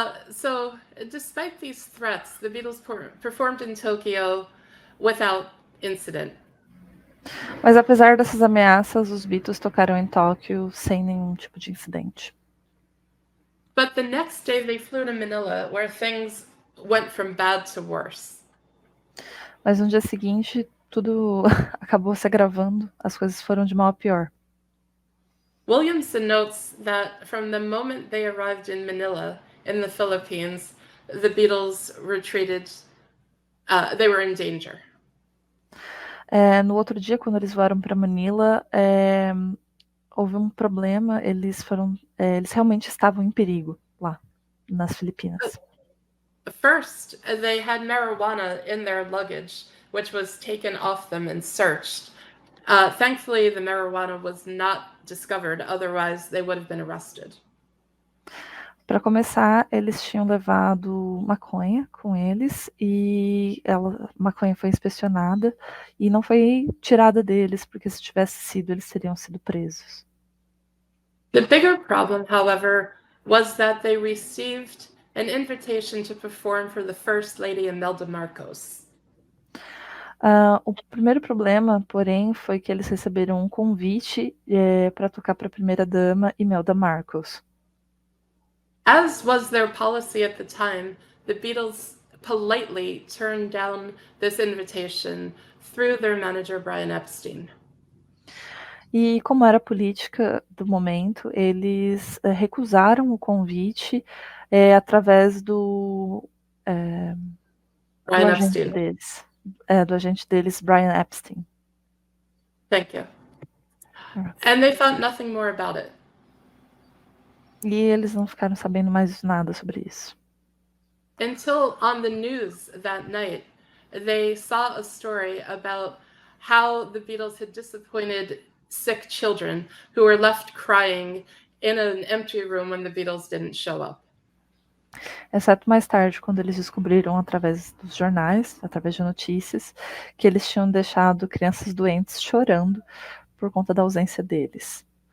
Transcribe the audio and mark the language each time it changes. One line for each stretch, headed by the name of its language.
English: So, despite these threats, the Beatles performed in Tokyo without incident.
Portuguese: Mas apesar dessas ameaças, os Beatles tocaram em Tóquio sem nenhum tipo de incidente.
English: But the next day they flew to Manila, where things went from bad to worse.
Portuguese: Mas no dia seguinte, tudo acabou se agravando, as coisas foram de mal a pior.
English: Williamson notes that from the moment they arrived in Manila, in the Philippines, the Beatles retreated. They were in danger.
Portuguese: No outro dia, quando eles voaram para Manila, houve um problema, eles realmente estavam em perigo lá nas Filipinas.
English: First, they had marijuana in their luggage, which was taken off them and searched. Thankfully, the marijuana was not discovered, otherwise they would have been arrested.
Portuguese: Para começar, eles tinham levado maconha com eles e a maconha foi inspecionada e não foi tirada deles, porque se tivesse sido, eles teriam sido presos.
English: The bigger problem, however, was that they received an invitation to perform for the First Lady Imelda Marcos.
Portuguese: O primeiro problema, porém, foi que eles receberam um convite para tocar para a primeira-dama Imelda Marcos.
English: As was their policy at the time, the Beatles politely turned down this invitation through their manager, Brian Epstein.
Portuguese: E como era a política do momento, eles recusaram o convite através do agente deles. Do agente deles, Brian Epstein.
English: Thank you. And they thought nothing more about it.
Portuguese: E eles não ficaram sabendo mais nada sobre isso.
English: Until on the news that night, they saw a story about how the Beatles had disappointed sick children who were left crying in an empty room when the Beatles didn't show up.
Portuguese: Exceto mais tarde, quando eles descobriram através dos jornais, através de notícias, que eles tinham deixado crianças doentes chorando por conta da ausência deles.